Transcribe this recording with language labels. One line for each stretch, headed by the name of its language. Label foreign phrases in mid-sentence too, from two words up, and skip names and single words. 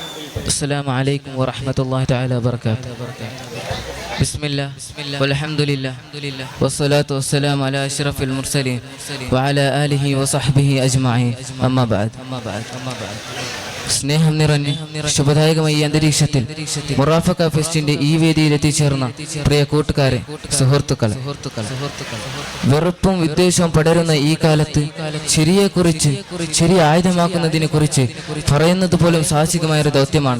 Arabic: السلام عليكم ورحمة الله تعالى وبركاته. بسم الله والحمد لله والصلاة والسلام على أشرف المرسلين وعلى آله وصحبه أجمعين. أما بعد.
Malayalam: സ്നേഹം നിറഞ്ഞ് ശുഭദായകമായ ഈ അന്തരീക്ഷത്തിൽ മുറാഫക്ക ഫെസ്റ്റിന്റെ ഈ വേദിയിൽ എത്തിച്ചേർന്ന പ്രിയ കൂട്ടുകാരെ, സുഹൃത്തുക്കളെ, വെറുപ്പും വിദ്വേഷവും പടരുന്ന ഈ കാലത്ത് ശരിയെക്കുറിച്ച്, ശരി ആയുധമാക്കുന്നതിനെ കുറിച്ച് പറയുന്നത് പോലും സാഹസികമായ ഒരു ദൗത്യമാണ്.